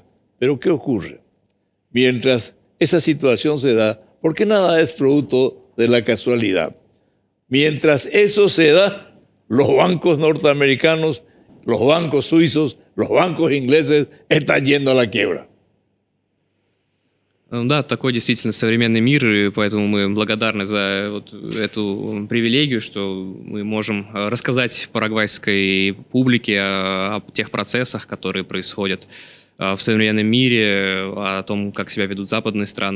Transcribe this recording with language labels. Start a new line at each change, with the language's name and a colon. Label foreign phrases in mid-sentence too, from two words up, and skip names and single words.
Spanish: Pero ¿qué ocurre? Mientras esa situación se da, porque nada es producto de la casualidad. Mientras eso se da, los bancos norteamericanos, los bancos suizos, los bancos ingleses están yendo a la quiebra.
Russian: Да, такой действительно современный мир, и поэтому мы благодарны за вот эту привилегию, что мы можем рассказать парагвайской публике о тех процессах, которые происходят в современном мире, о том, как себя ведут западные страны.